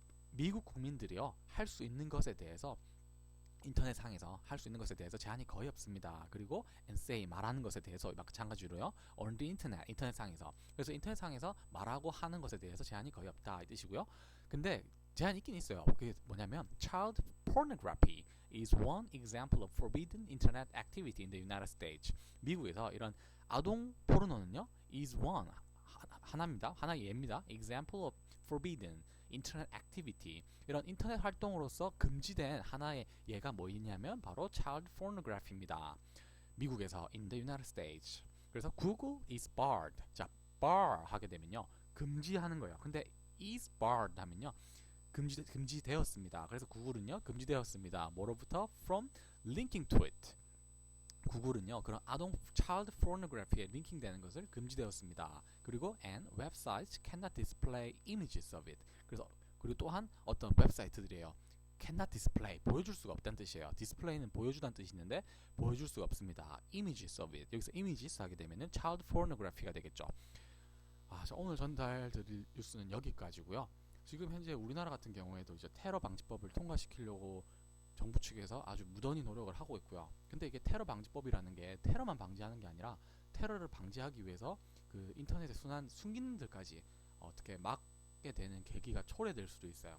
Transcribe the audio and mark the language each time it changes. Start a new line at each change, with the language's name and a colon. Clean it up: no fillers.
Korean: 미국 국민들이요. 할 수 있는 것에 대해서 인터넷상에서 할 수 있는 것에 대해서 제한이 거의 없습니다. 그리고
English: and say
Korean: 말하는 것에 대해서 마찬가지로요.
English: on the internet
Korean: 인터넷상에서 그래서 인터넷상에서 말하고 하는 것에 대해서 제한이 거의 없다 이 뜻이고요. 근데 제한이 있긴 있어요. 그게 뭐냐면
English: child pornography is one example of forbidden internet activity in the United States.
Korean: 미국에서 이런 아동 포르노는요.
English: is one
Korean: 하나입니다. 하나의 예입니다.
English: example of forbidden
Korean: 인터넷 액티비티 이런 인터넷 활동으로서 금지된 하나의 예가 뭐있냐면 바로 child pornography입니다. 미국에서
English: in the United States.
Korean: 그래서
English: Google is barred.
Korean: 자, bar 하게 되면요. 금지하는 거예요. 근데
English: is barred
Korean: 하면요. 금지되었습니다. 그래서 구글은요. 금지되었습니다. 뭐로부터?
English: From linking to it.
Korean: 구글은요 그런 아동 child pornography에 링킹되는 것을 금지되었습니다. 그리고
English: and websites cannot display images of it.
Korean: 그리고 또한 어떤 웹사이트들이에요.
English: cannot display
Korean: 보여줄 수가 없다는 뜻이에요. display는 보여주다는 뜻이 있는데 보여줄 수가 없습니다.
English: images of it
Korean: 여기서 images 하게 되면은 child pornography가 되겠죠. 자, 오늘 전달드릴 뉴스는 여기까지고요. 지금 현재 우리나라 같은 경우에도 이제 테러 방지법을 통과시키려고 정부 측에서 아주 무던히 노력을 하고 있고요. 근데 이게 테러 방지법이라는 게 테러만 방지하는 게 아니라 테러를 방지하기 위해서 그 인터넷에 순한 순기능들까지 어떻게 막게 되는 계기가 초래될 수도 있어요.